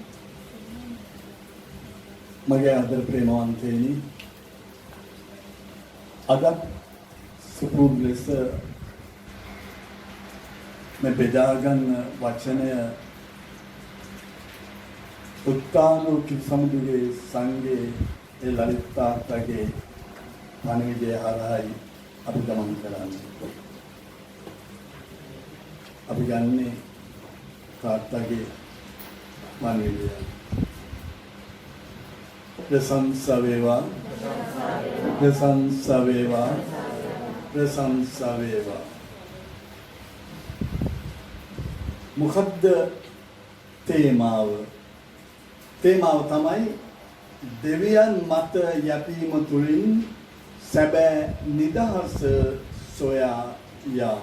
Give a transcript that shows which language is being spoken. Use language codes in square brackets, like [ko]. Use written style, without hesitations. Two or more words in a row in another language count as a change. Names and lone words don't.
[si] මගේ ආදර ප්‍රේමවන්තයනි අද සුපුරුදු ලෙස මේ බෙදාගන්න වචනය උත්තානෝ කිසමුදුගේ සංගේ ඒ ලලිතාත්තගේ පණිවිඩය හරහායි අපි ගමන් කරන්නේ. අපි ගන්නේ තාත්තගේ පණිවිඩය. ප්‍රශංසා වේවා ප්‍රශංසා වේවා ප්‍රශංසා වේවා මොකද්ද තේමාව තමයි දෙවියන් මත යැපීම තුළින් සැබෑ නිදහස සොයා යාම.